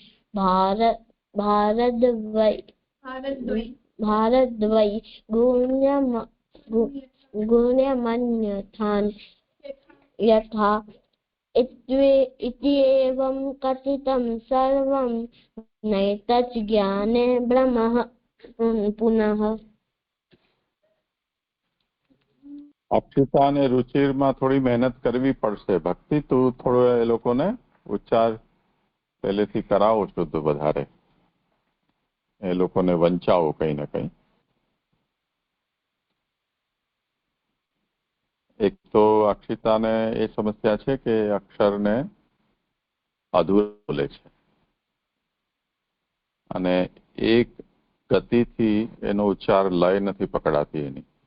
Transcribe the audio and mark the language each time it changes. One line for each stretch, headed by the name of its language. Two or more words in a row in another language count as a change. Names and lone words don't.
Sanskrit: भारद्वैगुण्यमन्यथा यथा इत्येवं कथितं सर्वं नैतज्ज्ञाने ब्रह्मः पुनः।
Gujarati: અક્ષિતા અને રુચિરમાં થોડી મહેનત કરવી પડશે. ભક્તિ તું થોડો એ લોકોને ઉચ્ચાર પહેલેથી કરાવો શુદ્ધ વધારે, એ લોકોને વંચાવો કઈ ને કઈ. એક તો અક્ષિતાને એ સમસ્યા છે કે અક્ષરને અધૂરો બોલે છે અને એક ગતિથી એનો ઉચ્ચાર લય નથી પકડાતી એની.